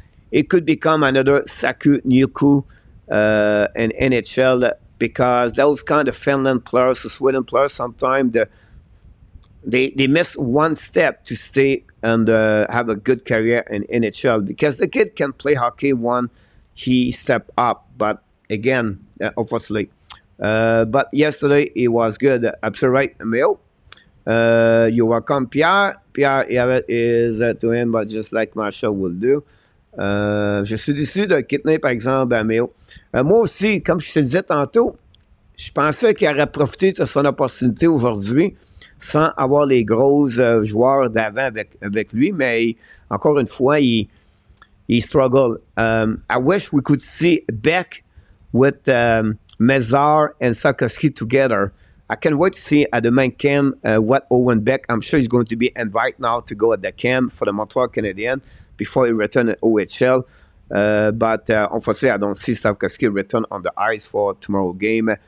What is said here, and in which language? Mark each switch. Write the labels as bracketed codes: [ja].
[en] It could become another Saku Nyuku in NHL because those kind of Finland players, Sweden players, sometimes they miss one step to stay and have a good career in NHL because the kid can play hockey when he step up. But again, obviously. But yesterday, it was good. Absolutely right, Emil. You're welcome, Pierre. Pierre, is to him, but just like Marshall will do. [fr] Je suis déçu de quitter, par exemple, Emil. Moi aussi, comme je te disais tantôt, je pensais qu'il aurait profité de son opportunité aujourd'hui sans avoir les gros joueurs d'avant avec lui, mais encore une fois, il struggle. [en] I wish we could see Beck with MEILLEUR and Sarkowski together. I can't wait to see at the main camp what Owen Beck, I'm sure he's going to be invited now to go at the camp for the Montreal Canadiens before he returns at OHL. But unfortunately, I don't see Sarkowski return on the ice for tomorrow game.